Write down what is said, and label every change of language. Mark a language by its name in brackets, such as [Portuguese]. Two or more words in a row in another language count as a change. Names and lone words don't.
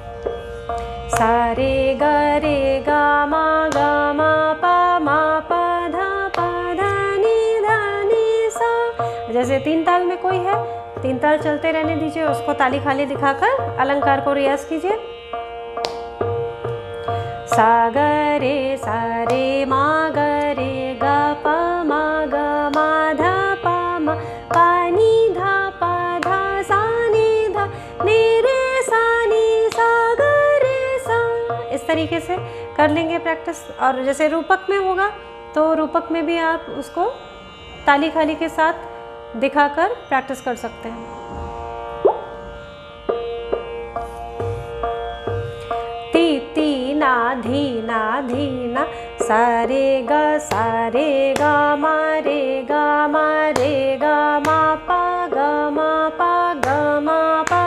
[Hindi] सा रे ग मा पा धा नी सा। जैसे 3 ताल में कोई है, 3 ताल चलते रहने दीजिए, उसको ताली खाली दिखाकर अलंकार को रियाज कीजिए। सा रे मा ग रे ग प मा धा पा नी धा पा धा सा नी धा नी रे सा नी सा ग रे सा। इस तरीके से कर लेंगे प्रैक्टिस। और जैसे रूपक में होगा तो रूपक में भी आप उसको ताली खाली के साथ दिखाकर प्रैक्टिस कर सकते हैं। ती ती ना धीना सा रे ग मा रे ग मा पा ग मा